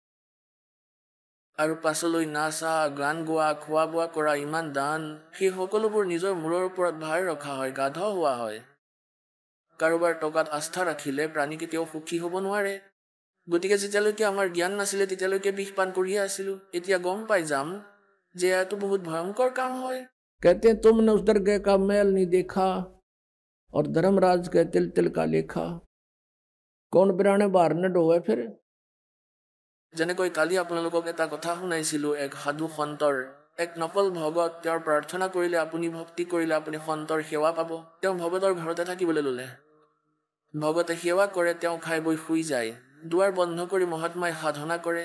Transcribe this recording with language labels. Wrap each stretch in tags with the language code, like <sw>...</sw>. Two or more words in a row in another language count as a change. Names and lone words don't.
<as>আৰু পাছলৈ নাচা, গান গোৱা, খোৱা বোৱা কৰা, ইমান দান, সেই সকলোবোৰ নিজৰ মূৰৰ ওপৰত ভাৰ ৰখা হয়, গাধ হোৱা হয়। কাৰোবাৰ টকাত আস্থা ৰাখিলে প্ৰাণী কেতিয়াও সুখী হ'ব নোৱাৰে। গতিকে যেতিয়ালৈকে আমাৰ জ্ঞান নাছিলে তেতিয়ালৈকে বিষ পান কৰিয়ে আছিলোঁ। এতিয়া গম পাই যাম যে এয়াতো বহুত ভয়ংকৰ কাম হয়।</as> <hi>कहते हैं तुमने उस दरगाह का मैल नहीं देखा और धर्मराज के तिल तिल का लेखा, कौन बिराने बाहर न डोवे फिर।</hi> <as>যেনেকৈ কালি আপোনালোকক এটা কথা শুনাইছিলোঁ, এক সাধু সন্তৰ, এক নকল ভগত, তেওঁৰ প্ৰাৰ্থনা কৰিলে, আপুনি ভক্তি কৰিলে আপুনি সন্তৰ সেৱা পাব। তেওঁ ভগতৰ ঘৰতে থাকিবলৈ ল'লে, ভগতে সেৱা কৰে, তেওঁ খাই বৈ শুই যায়, দুৱাৰ বন্ধ কৰি মহাত্মাই সাধনা কৰে।</as>